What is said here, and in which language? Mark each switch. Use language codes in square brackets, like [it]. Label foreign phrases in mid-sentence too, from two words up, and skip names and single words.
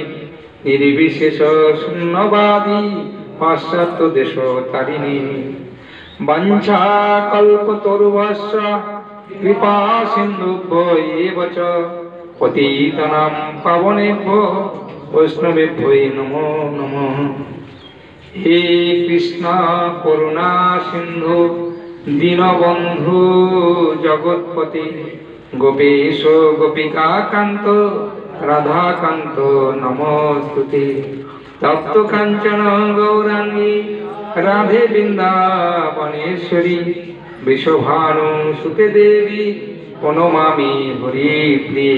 [sa] নির্বিশেষ শূন্যবাদী পাশ্চাত্য দেশ তারিণী। বাঞ্ছা কল্পতরুভ্যশ্চ কৃপা সিন্ধুভ্যো এব চ পতিতানাং পাবনেভ্যো বৈষ্ণবেভ্যো নমো নমঃ। হে কৃষ্ণ করুণা সিন্ধু দীনবন্ধু জগৎপতি গোপীশ গোপিকা কান্ত রাধাকান্ত নমস্তুতে। তপ্ত কাঞ্চন গৌরাঙ্গী রাধে বৃন্দাবনেশ্বরী বিশ্বভানু সুতে দেবী প্রণমামি হরিপ্রিয়ে।